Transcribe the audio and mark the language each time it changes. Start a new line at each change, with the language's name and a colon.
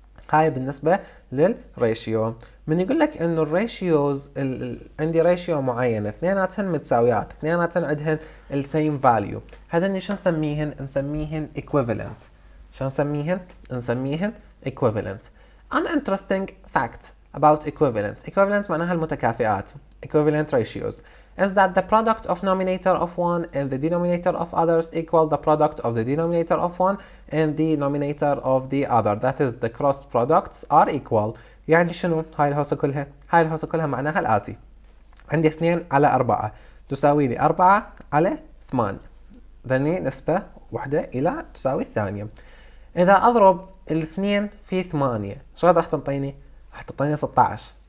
Arabic: هاي بالنسبة للريشيو. من يقول لك انه الريشيوز عندي ريشيو معينة اثنيناتهن متساويات اثنيناتهن عندهن السيم فاليو، هذني شو نسميهن؟ نسميهن equivalent. شو نسميهن؟ نسميهن equivalent.
English: An interesting fact about equivalent
Arabic: معناها المتكافئات
English: equivalent ratios is that the product of nominator of one and the denominator of others equal the product of the denominator of one and the nominator of the other. That is the cross products are equal.
Arabic: يعني شنو هاي الهوسة كلها؟ هاي الهوسة كلها معناها الآتي. عندي 2 على 4 تساوي لي 4 على 8. ذني نسبة واحدة إلى تساوي الثانية. إذا أضرب الاثنين في 8 شو راح تنطيني؟ راح تنطيني 16.